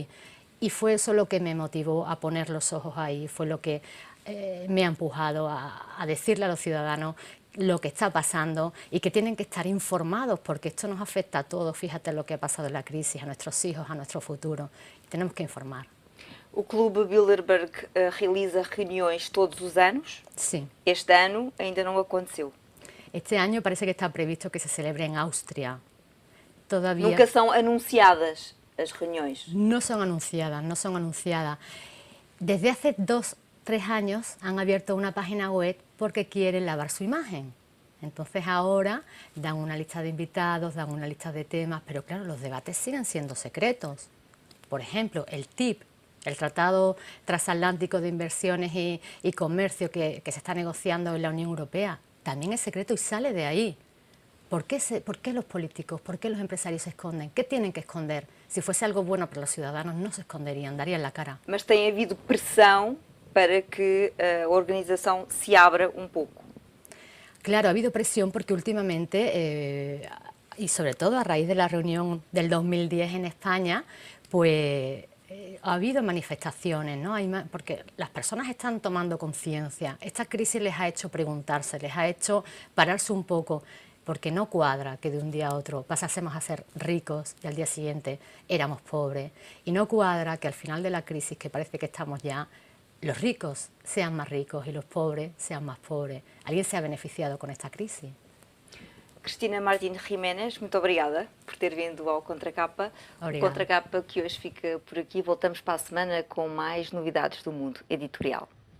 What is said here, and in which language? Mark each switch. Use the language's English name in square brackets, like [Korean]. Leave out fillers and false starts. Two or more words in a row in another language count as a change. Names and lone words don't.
[Spanish] Y fue eso lo que me motivó a poner los ojos ahí, fue lo que me ha empujado a decirle a los ciudadanos lo que está pasando y que tienen que estar informados porque esto nos afecta a todos. Fíjate lo que ha pasado en la crisis, a nuestros hijos, a nuestro futuro. Tenemos que informar. [Portuguese] O Clube Bilderberg realiza reuniões todos os anos? [Spanish] Sí. [Portuguese] Este ano ainda não aconteceu. [Spanish] Este año parece que está previsto que se celebre en Austria. Todavía [Portuguese] Nunca são anunciadas as reuniões? [Spanish] no son anunciadas, no son anunciadas. Desde hace 2 o 3 años han abierto una página web porque quieren lavar su imagen. Entonces ahora dan una lista de invitados, dan una lista de temas, pero claro, los debates siguen siendo secretos. Por ejemplo, el TIP, el Tratado Transatlántico de Inversiones y Comercio que se está negociando en la Unión Europea, también es secreto y sale de ahí. ¿Por qué los políticos, por qué los empresarios se esconden? ¿Qué tienen que esconder? Si fuese algo bueno para los ciudadanos no se esconderían, darían la cara. [Portuguese] Mas tem havido pressão para que a organização se abra un pouco. [Spanish] Claro, ha habido presión porque últimamente, y sobre todo a raíz de la reunión del 2010 en España, pues ha habido manifestaciones, ¿no? Porque las personas están tomando conciencia. Esta crisis les ha hecho preguntarse, les ha hecho pararse un poco, porque no cuadra que de un día a otro pasásemos a ser ricos y al día siguiente éramos pobres. Y no cuadra que al final de la crisis, que parece que estamos ya, los ricos sean más ricos y los pobres sean más pobres. ¿Alguien se ha beneficiado con esta crisis? [Portuguese] Cristina Martín Giménez, muito obrigada por ter vindo ao Contracapa. O Contracapa que hoje fica por aqui. Voltamos para a semana com mais novidades do mundo editorial.